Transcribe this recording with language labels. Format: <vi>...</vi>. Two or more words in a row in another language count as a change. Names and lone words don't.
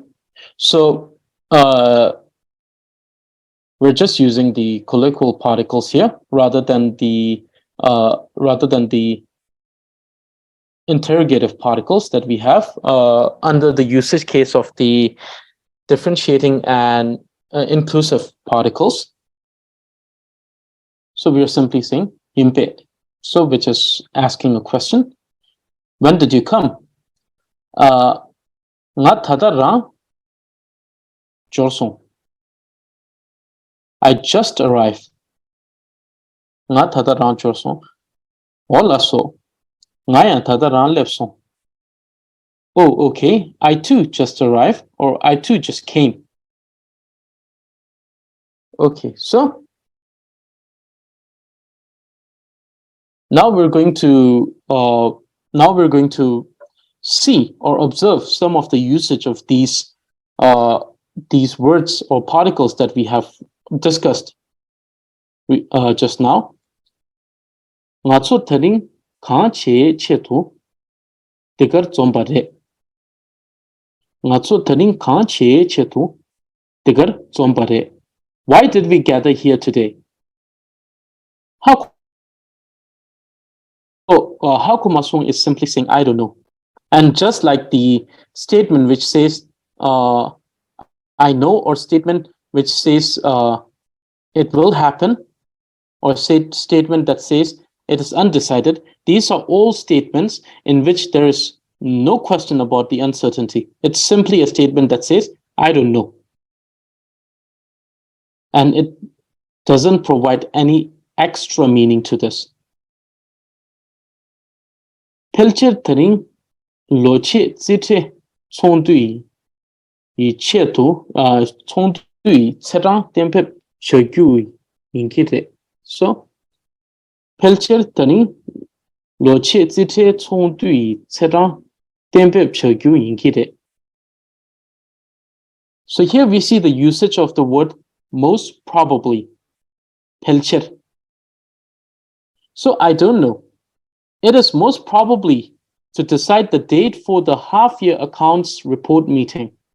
<en>So we're just using the colloquial particles here rather than the interrogative particles that we have under the usage case of the differentiating and inclusive particles. So we are simply saying yimpe. So which is asking a question. When did you come?</en> <dz>nga thada rang jorsong.</dz> <en>I just arrived.</en> <dz>Nga thada rang jorsong. O lasso. Nga ya thada rang lepsong.</dz> <en>Oh, okay. I too just arrived, or I too just came. Okay, so now we're going to see or observe some of the usage of these words or particles that we have discussed just now.</en> <dz>Nga tso taring khaan che che tu tikar zomba re. Nga tso taring khaan che che tu tikar zomba re.</dz> <en>Why did we gather here today? Hakumasung is simply saying I don't know. And just like the statement which says I know, or statement which says it will happen, or statement that says it is undecided, these are all statements in which there is no question about the uncertainty. It's simply a statement that says I don't know. And it doesn't provide any extra meaning to this.</en> <dz>Pelcher taring loche zite chondui yi che tu chondui serang tempe chogui inkite. So pelcher taring loche zite chondui serang tempe chogui inkite.</dz> <en>So here we see the usage of the word most probably, pelcher. So I don't know. It is most probably to decide the date for the half-year accounts report meeting.</en>